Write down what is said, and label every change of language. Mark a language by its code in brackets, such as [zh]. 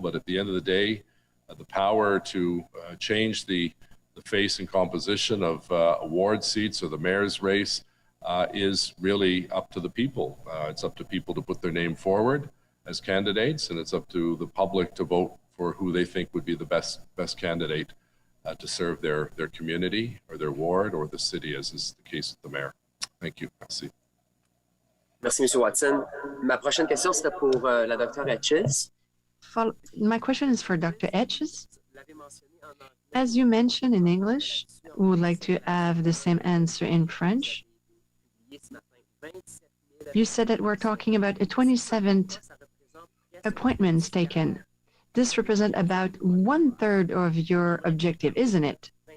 [en] But at the end of the day, the power to change the face and composition of award seats or the mayor's race is really up to the people. It's up to people to put their name forward as candidates, and it's up to the public to vote for who they think would be the best candidate to serve their community or their ward or the city, as is the case with the mayor. Thank you. [fr] Merci. Merci, M. Watson. Ma prochaine question, c'était pour la docteure Etches. [en] My question is for Dr. Etches. As you mentioned in English, we would like to have the same answer in French. You said that we're talking about a 27th appointments taken. This represents about 1/3 of your objective, isn't it?